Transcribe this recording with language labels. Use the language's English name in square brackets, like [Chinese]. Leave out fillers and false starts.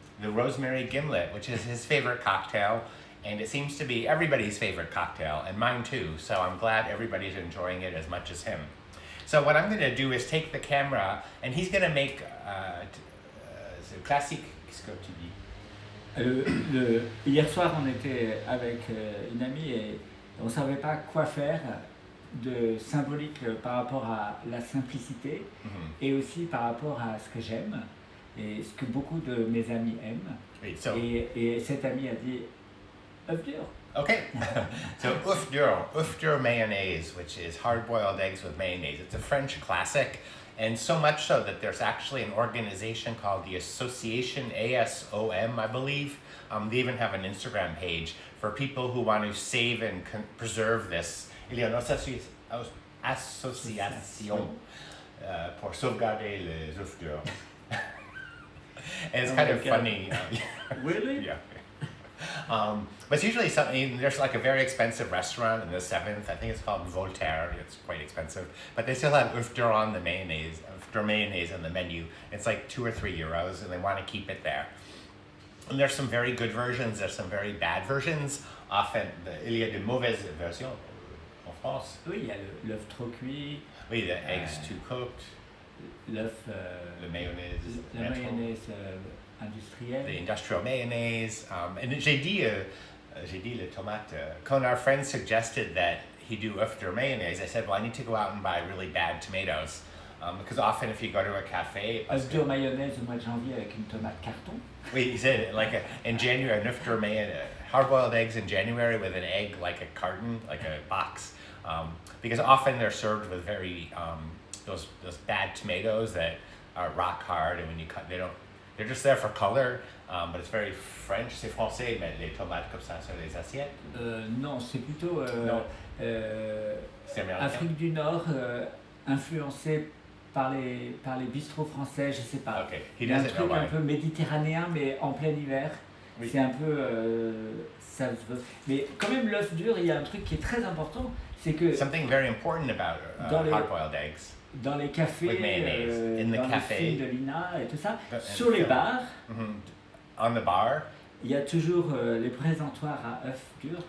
[English] The Rosemary Gimlet, which is his favorite cocktail, and it seems to be everybody's favorite cocktail, and mine too, so I'm glad everybody's enjoying it as much as him. So what I'm going to do is take the camera, and he's going to make the classique. [French] Qu'est-ce que tu dis? Hier soir, on était avec une amie et on ne savait pas quoi faire de symbolique par rapport à la simplicité et aussi par rapport à ce que j'aime et ce que beaucoup de mes amis aiment. Oui, so, et cette amie a dit œuf dur. [English] Okay, so œuf dur mayonnaise, which is hard-boiled eggs with mayonnaise. It's a French classic, and so much so that there's actually an organization called the Association ASOM, I believe. They even have an Instagram page for people who want to save and preserve this. [French] Il y a une association pour sauvegarder les œufs durs. [English] And it's kind of funny. Really? Yeah. But it's usually something, there's like a very expensive restaurant in the 7th, I think it's called Voltaire, it's quite expensive, but they still have œuf dur on the mayonnaise, œuf dur mayonnaise on the menu. It's like 2 or 3 euros and they want to keep it there. And there's some very good versions, there's some very bad versions. [French] Often, il y a de mauvaises versions en France. Oui, il y a l'œuf trop cuit. [English] Oui, the eggs too cooked. [French] L'œuf. Le mayonnaise. La mayonnaise industrielle. [English] The industrial mayonnaise. And [French] j'ai dit le tomate. [English] When our friend suggested that he do œuf dur mayonnaise, I said, well, I need to go out and buy really bad tomatoes. Because often if you go to a cafe... [French] œuf dur mayonnaise au mois de janvier avec une tomate carton. [English] Oui, he said, like in January, an œuf dur mayonnaise, hard-boiled eggs in January with an egg like a carton, like a box. Because often they're served with very, those bad tomatoes that are rock hard, and when you cut, they're just there for color, but it's very French. [French] C'est français, mais les tomates comme ça sur les assiettes? Non, c'est plutôt C'est américain. Afrique du Nord, influencé par les bistrots français, je sais pas. [English] Okay. [French] Il y a un truc un peu méditerranéen, mais en plein hiver. Oui. C'est un peu... ça se veut. Mais quand même, l'œuf dur, il y a un truc qui est très important, c'est que... [English] Something very important about hard-boiled eggs. [French] Dans les cafés, [English] in the [French] dans café. les films de Lina et tout ça, sur les bars, [English] on the bar, [French] il y a toujours les présentoirs à œufs durs.